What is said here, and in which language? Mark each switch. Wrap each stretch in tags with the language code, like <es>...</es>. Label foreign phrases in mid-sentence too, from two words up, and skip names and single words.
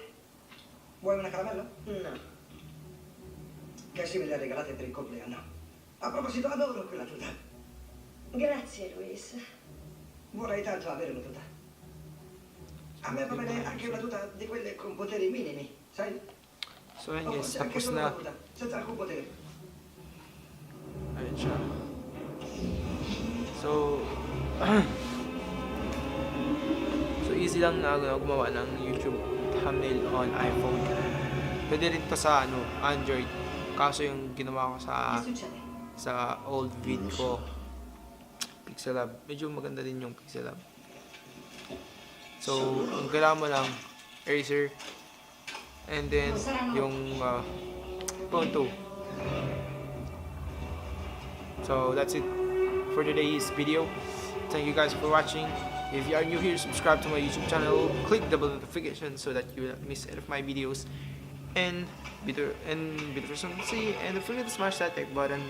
<it>Vuoi una caramella? No. Cassie me le ha regalate per il compleanno. A proposito, adoro quella tuta. Grazie, Luis. Vorrei tanto avere una tuta. A me va bene anche una tuta di quelle con poteri minimi, sai?</it> <tl>So yun O guys,</tl> <it>forse anche</it> <tl>tapos</tl> <it>solo</it> <tl>na.</tl> <it>una tuta, senza alcun potere.</it> <tl>Ayun siya.</tl> <en>So, so easy</en> <tl>lang na gumawa ng</tl> <en>YouTube thumbnail on iPhone.</en> <tl>Pwede rin to sa Android. Kaso yung ginawa ko</tl> <it>Che succede?</it> <tl>sa</tl> <en>old vid</en> <tl>ko, Pixel Lab. Medyo maganda din yung Pixel Lab. So, ang kailangan mo lang, eraser,</tl> <en>and then</en> <tl>yung phone 2.</tl> <en>So, that's it for today's video. Thank you guys for watching. If you are new here, subscribe to my YouTube channel, click the bell notification so that you will not miss any of my videos. And be the first one to see, and don't forget to smash that like button.</en>